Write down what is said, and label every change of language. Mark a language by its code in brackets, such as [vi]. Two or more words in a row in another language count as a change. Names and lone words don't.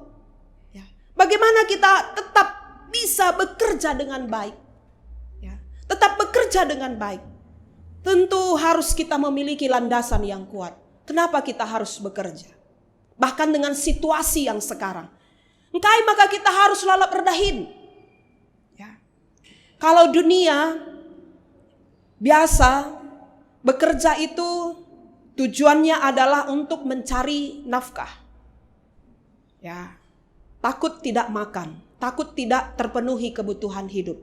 [id] Ya, bagaimana kita tetap bisa bekerja dengan baik? Ya, tetap bekerja dengan baik. Tentu harus kita memiliki landasan yang kuat. Kenapa kita harus bekerja? Bahkan dengan situasi yang sekarang. [btx] Engkai maka [id] kita harus [btx] lalap redahin. [id] Ya. Kalau dunia biasa bekerja itu tujuannya adalah untuk mencari nafkah. Ya. Takut tidak makan, takut tidak terpenuhi kebutuhan hidup.